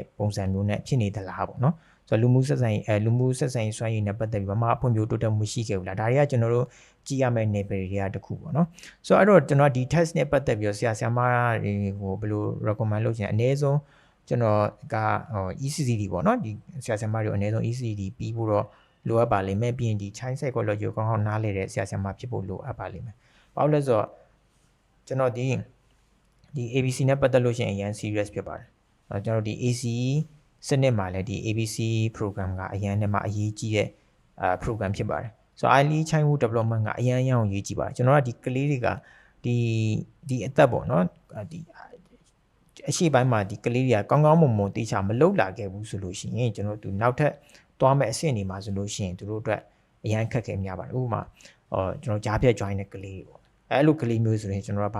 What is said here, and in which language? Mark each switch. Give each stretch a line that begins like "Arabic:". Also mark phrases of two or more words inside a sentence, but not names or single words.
Burmese: ပုံစံမျိုးနဲ့ဖြစ်နေသလားပေါ့เนาะဆိုတော့လူမှုဆက်ဆံရေးစွမ်းရည်နဲ့ပတ်သက်ပြီးဘာမှအဖွံ့ဖြိုးတိုးတက်မှုရှိခဲ့ဘူးလားဒါတွေကကျွန်တော်တို့ကြည့်ရမယ့် level တွေကတခုပေါ့เนาะဆိုတော့အဲ့တော့ကျွန်တော်ဒီ test နဲ့ပတ်သက်ပြီးတော့ဆရာမတွေဟိုဘယ်လို recommend လုပ်ချင်အနည်းဆုံးကျွန်တော်ကECCD ပေါ့เนาะဒီဆရာမတွေအနည်းဆုံး ECCD ပြီးဖို့တော့လိုအပ်ပါလိမ့်မယ်ပြီးရင်ဒီ
English: child psychology
Burmese: ကိုကောင်းကောင်းနားလည်တဲ့ဆရာမဖြစ်ဖို့လိုအပ်ပါလိမ့်မယ်ဘာလို့လဲဆိုတော့ကျွန်တော်ဒီ ABC နဲ့ပတ်သက်လို့ရှိရင်အရင် serious ဖြစ်ပါတယ်ကျွန်တော်ဒီ ACE စနစ်မှာလည်းဒီ ABC program ကအရင်နဲ့မှအရေးကြီးတဲ့program ဖြစ်ပါတယ်ဆိုတော့
English: early childhood development
Burmese: ကအရင်အရေးကြီးပါတယ်ကျွန်တော်ကဒီကလေးတွေကဒီအသက်ပေါ့နော်ဒီအရှိပိုင်းမှာဒီကလေးတွေကကောင်းကောင်းမွန်မွန်တေချာမလုပ်လာခဲ့ဘူးဆိုလို့ရှိရင်ကျွန်တော်တို့နောက်ထပ်သွားမဲ့အဆင့်တွေမှာဆိုလို့ရှိရင်သူတို့အတွက်အရင်ခက်ခဲများပါတယ်ဥပမာကျွန်တော်ကြားဖြတ် join တဲ့ကလေးတွေပေါ့အဲ့လိုကလေးမျိုးဆိုရင်ကျွန်တော်ကဘာ